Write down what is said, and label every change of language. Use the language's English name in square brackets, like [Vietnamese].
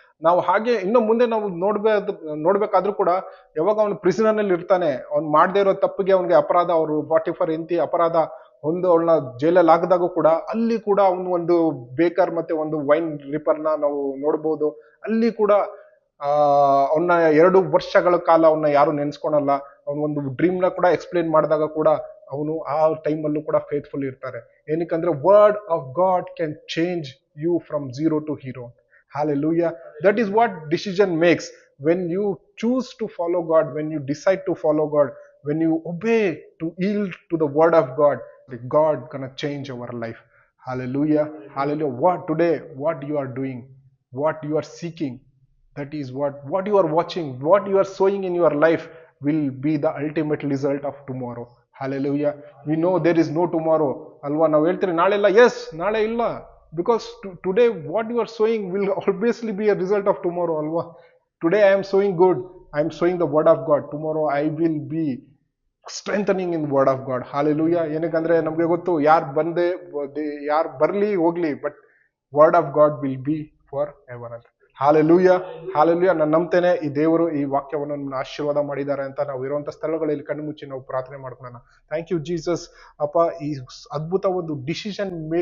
[Kannada] ನಾವು ಹಾಗೆ ಇನ್ನು ಮುಂದೆ ನಾವು ನೋಡ್ಬೇಕಾದ್ರೂ ಕೂಡ, ಯಾವಾಗ ಅವನು ಪ್ರಿಸನರ್ ನಲ್ಲಿ ಇರ್ತಾನೆ, ಅವ್ನು ಮಾಡದೇ ಇರೋ ತಪ್ಪಿಗೆ ಅವನಿಗೆ ಅಪರಾಧ, ಅವರು 44 ಹೆಂಡತಿ ಅಪರಾಧ ಒಂದು ಅವಳನ್ನ ಜೈಲಲ್ಲಿ ಹಾಕಿದಾಗ ಕೂಡ ಅಲ್ಲಿ ಕೂಡ ಅವನು ಒಂದು ಬೇಕರ್ ಮತ್ತೆ ಒಂದು ವೈನ್ ರಿಪರ್ನ ನಾವು ನೋಡ್ಬೋದು. ಅಲ್ಲಿ ಕೂಡ ಅವನ್ನ 2 ವರ್ಷಗಳ ಕಾಲ ಅವನ್ನ ಯಾರು ನೆನ್ಸ್ಕೊಳಲ್ಲ. ಅವನು ಒಂದು ಡ್ರೀಮ್ ನ ಕೂಡ ಎಕ್ಸ್ಪ್ಲೇನ್ ಮಾಡಿದಾಗ ಕೂಡ ಅವನು ಆ ಟೈಮ್ ಅಲ್ಲೂ ಕೂಡ ಫೇತ್ಫುಲ್ ಇರ್ತಾರೆ. ಏನಕ್ಕಂದ್ರೆ [English] Word of God can change you from zero to hero. Hallelujah. That is what decision makes. When you choose to follow God, when you decide to follow God, when you obey to yield to the word of God, God gonna change our life. Hallelujah. Hallelujah. What you are doing, what you are seeking, that is what you are watching, what you are sowing in your life will be the ultimate result of tomorrow. Hallelujah. We know there is no tomorrow. [Kannada] Alva ನಾವು ಹೇಳ್ತೀರಿ ನಾಳೆ ಇಲ್ಲ. Yes, ನಾಳೆ ಇಲ್ಲ. [English] Because today what you are sowing will obviously be a result of tomorrow alwa. Today I am sowing good, I am sowing the word of God. Tomorrow I will be strengthening in the word of God. Hallelujah. [Kannada] ಏನಕ್ಕಂದ್ರೆ ನಮ್ಗೆ ಗೊತ್ತು, ಯಾರು ಬರ್ಲಿ ಹೋಗ್ಲಿ, [English] but word of God will be forever [Kannada] ಅಂತ. Hallelujah, hallelujah. ನಾನು ನಂಬ್ತೇನೆ ಈ ದೇವರು ಈ ವಾಕ್ಯವನ್ನು ನಮ್ಮನ್ನ ಆಶೀರ್ವಾದ ಮಾಡಿದ್ದಾರೆ ಅಂತ. ನಾವು ಇರುವಂತ ಸ್ಥಳಗಳಲ್ಲಿ ಕಣ್ಣು ಮುಚ್ಚಿ ನಾವು ಪ್ರಾರ್ಥನೆ ಮಾಡ್ಕೊಳ್ಳೋಣ. [English] Thank you Jesus. [Kannada] ಅಪ್ಪ, ಈ ಅದ್ಭುತ ಒಂದು ಡಿಸಿಷನ್